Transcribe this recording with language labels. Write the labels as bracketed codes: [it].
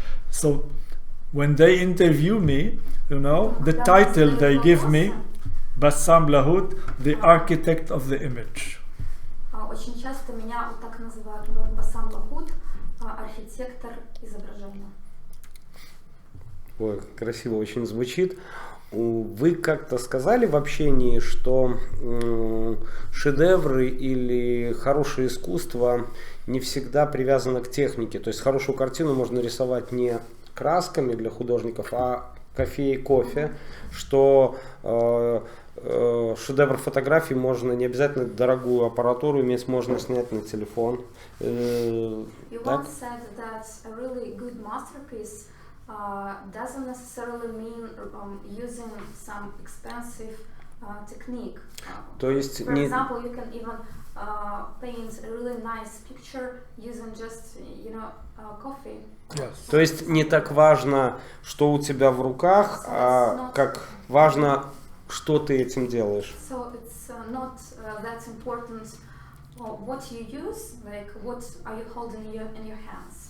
[en] So when they interview me, you know, the title they give me, Bassam Lahoud, the architect of the image. [ru] Очень часто меня вот так называют Bassam Lahoud, архитектор изображения. Ой, красиво очень звучит. Вы как-то сказали в общении, что шедевры или хорошее искусство не всегда привязано к технике. То есть хорошую картину можно рисовать не красками для художников, а кофе, что шедевр фотографии можно не обязательно дорогую аппаратуру иметь, можно снять на телефон. [en] You once said that a really good masterpiece doesn't necessarily mean using some expensive technique. [ru] То есть, [en] for example, you can even paint a really nice picture using just, you know, coffee. Yes. [ru] То есть не так важно, что у тебя в руках, а как важно, что ты этим делаешь. [en] So it's not that important what you use, like what are you holding in your hands.